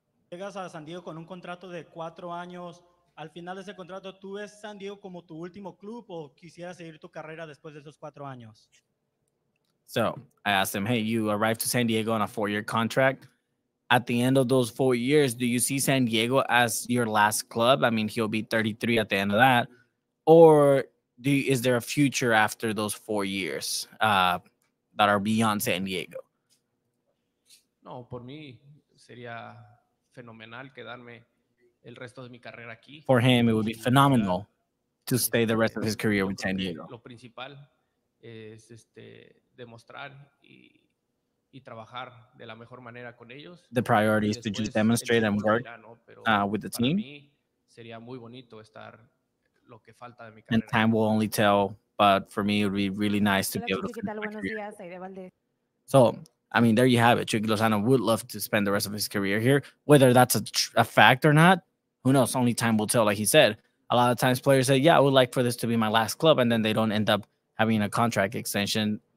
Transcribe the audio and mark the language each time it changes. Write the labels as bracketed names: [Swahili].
[Spanish] Llegas a San Diego con un contrato de 4 años. Al final de ese contrato, ¿tú ves San Diego como tu último club o quisieras seguir tu carrera después de esos 4 años? [English] So I asked him, hey, you arrived to San Diego on a 4-year contract. At the end of those 4 years, do you see San Diego as your last club? I mean, he'll be 33 at the end of that. Or is there a future after those 4 years that are beyond San Diego? [Spanish] No, por mí sería fenomenal quedarme el resto de mi carrera aquí. [English] For him, it would be phenomenal to stay the rest of his career with San Diego. [Spanish] Lo principal es demostrar y trabajar de la mejor manera con ellos. [English] The priority is to just demonstrate and work with the team. [Spanish] Sería muy bonito estar lo que falta de mi carrera. [English] And time will only tell, but for me, it would be really nice to be able to finish my career. So, I mean, there you have it. Chucky Lozano would love to spend the rest of his career here. Whether that's a fact or not, who knows? Only time will tell, like he said. A lot of times players say, yeah, I would like for this to be my last club, and then they don't end up having a contract extension.